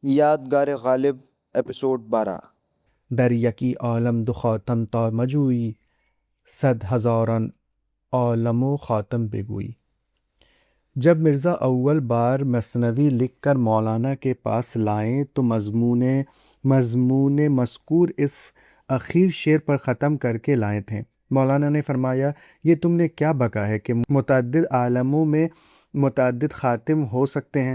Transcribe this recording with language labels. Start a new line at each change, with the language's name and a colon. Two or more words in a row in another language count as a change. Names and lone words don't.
Urdu: یادگار غالب ایپیسوڈ 12۔
Persian: در یکی عالم دو خاتم تا مجویی، 100,000 عالم و خاتم بگویی۔
Urdu: جب مرزا اول بار مثنوی لکھ کر مولانا کے پاس لائیں تو مضمون مذکور اس اخیر شعر پر ختم کر کے لائے تھے۔ مولانا نے فرمایا، یہ تم نے کیا بکا ہے کہ متعدد عالموں میں متعدد خاتم ہو سکتے ہیں؟